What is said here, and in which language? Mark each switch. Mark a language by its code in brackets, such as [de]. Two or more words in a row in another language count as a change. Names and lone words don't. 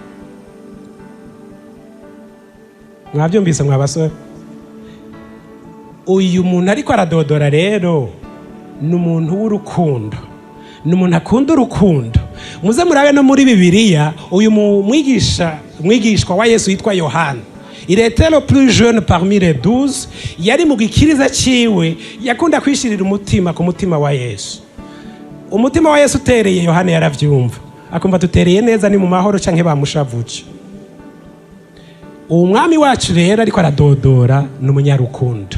[rn] Mwabyumvise mwabasore? Uyu muntu ariko aradodora rero ni umuntu w'urukundo, ni umuntu akunda urukundo. Muze murabe no muri Bibiliya uyu mwigishwa wa Yesu yitwa Yohana. [fr] Il était le plus jeune parmi les 12. [rn] Yari mu gikiriza ciwe yakunda kwishirira umutima ku mutima wa Yesu. Umutima wa Yesu utereye Yohana yaravyumva. Akumva tutereye neza ni mu mahoro canke bamushavuce. Umwami wacu rero ariko aradodora ni umunyarukundo.